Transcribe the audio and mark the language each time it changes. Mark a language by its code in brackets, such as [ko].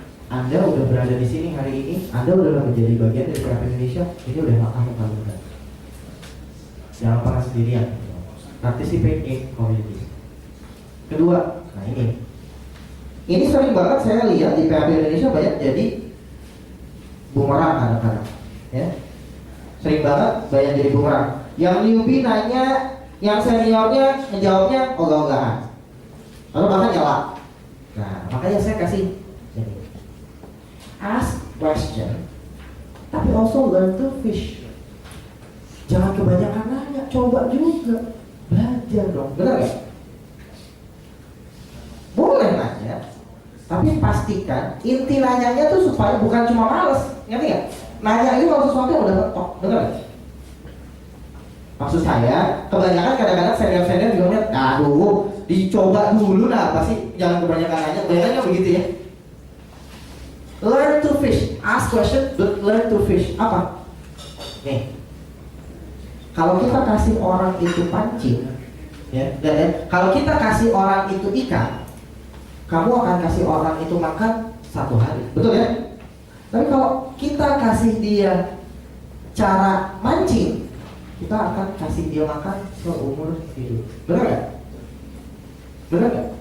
[id] Anda udah berada di sini hari ini, Anda udah menjadi bagian dari PHP Indonesia, ini udah langkah yang paling benar. Jangan pernah sendirian. [en] Participate in community. [id] Kedua, nah ini sering banget saya lihat di PHP Indonesia banyak jadi bumerang kadang-kadang, ya. Sering banget banyak jadi bumerang. Yang newbie nanya, yang seniornya menjawabnya ogah-ogahan, lalu bahkan nyela. Nah, makanya saya kasih ini, [en] ask question, [id] tapi [en] also learn to fish. [id] Jangan kebanyakan nanya, coba juga belajar dong, benar nggak? Boleh nanya, tapi pastikan inti nanyanya tuh supaya bukan cuma males, ngerti nggak? Nanya itu kalau sesuatu yang udah mentok, bener nggak? Maksud saya, kebanyakan kadang-kadang senior-senior juga ngeliat, aduh, dicoba dulu lah, pasti jangan kebanyakan nanya, kebanyakan begitu ya. [en] Learn to fish, ask question, but learn to fish. [id] Apa? Nih, kalau kita kasih orang itu pancing, ya, kalau kita kasih orang itu ikan, kamu akan kasih orang itu makan 1 hari, betul ya? Tapi kalau kita kasih dia cara mancing, kita akan kasih dia makan seumur hidup. Benar nggak? Benar nggak?